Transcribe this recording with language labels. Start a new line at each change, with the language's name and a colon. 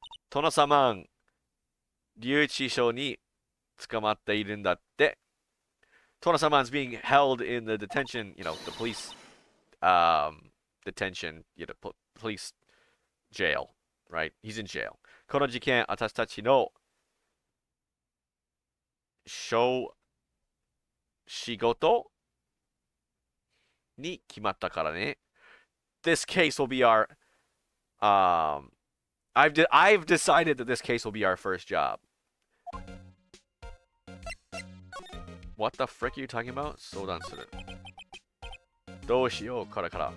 Japanese: 殿様、留置所に捕まっているんだって。
English: Tono-saman's being held in the detention, the police detention, police jail, right? He's in jail.
Japanese: この事件、私たちの仕事に決まったからね.
English: This case will be our I've decided that this case will be our first job. What the frick are you talking about?
Japanese: 相談する.どうしようからから.